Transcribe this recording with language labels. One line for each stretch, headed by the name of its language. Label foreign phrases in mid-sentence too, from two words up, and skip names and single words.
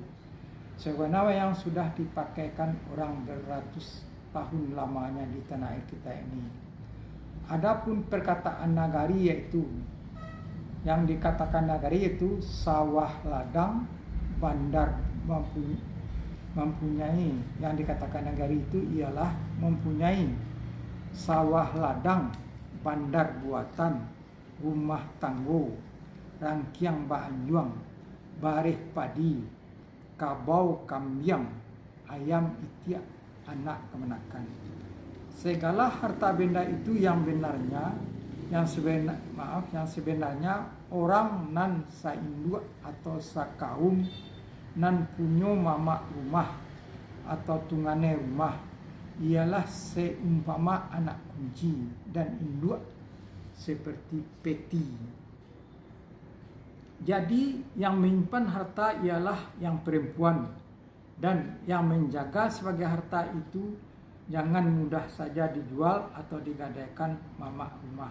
Indonesian: Sebenarnya yang sudah dipakaikan orang beratus tahun lamanya di tanah air kita ini. Adapun perkataan nagari, yaitu yang dikatakan nagari itu sawah ladang bandar mempunyai, yang dikatakan nagari itu ialah mempunyai sawah ladang, bandar buatan,
Minangkabau: rumah tanggo, rangkiang baanjuang, bareh padi, kabau kambiang, ayam itiak,
Indonesian: anak kemenakan. Segala harta benda itu yang sebenarnya orang
Minangkabau: nan saindua atau sakaum nan punyo mama rumah atau tungane rumah
Indonesian: ialah seumpama anak kunci dan induk seperti peti. Jadi yang menyimpan harta ialah yang perempuan, dan yang menjaga sebagai harta itu jangan mudah saja dijual atau digadaikan mama rumah.